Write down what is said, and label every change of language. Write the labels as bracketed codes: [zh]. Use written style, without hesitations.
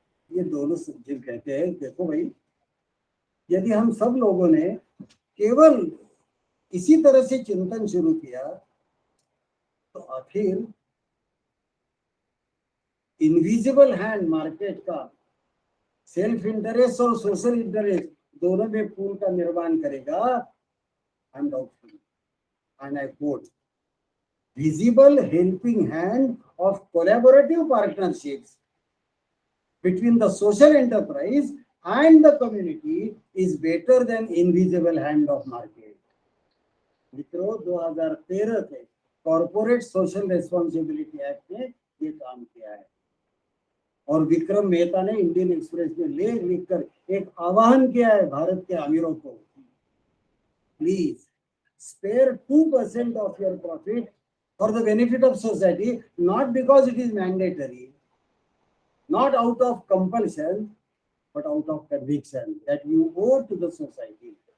[hi] ये दोनों सज्जन कहते हैं देखो भाई, यदि हम सब लोगों ने केवल इसी तरह से चिंतन शुरू किया तो आखिर इनविजिबल हैंड मार्केट का सेल्फ इंटरेस्ट और सोशल इंटरेस्ट दोनों में पूल का निर्माण करेगा। [en] I am doubtful, and I quote, visible helping hand of collaborative partnerships between the social enterprise and the community is better than invisible hand of market. [hi] मित्रों, 2013 के corporate social responsibility act ने ये काम किया है और विक्रम मेहता ने इंडियन एक्सप्रेस में लेख लिखकर एक आह्वान किया है भारत के अमीरों को, [en] Please spare 2% of your profit for the benefit of society, not because it is mandatory, not out of compulsion, but out of conviction that you owe to the society.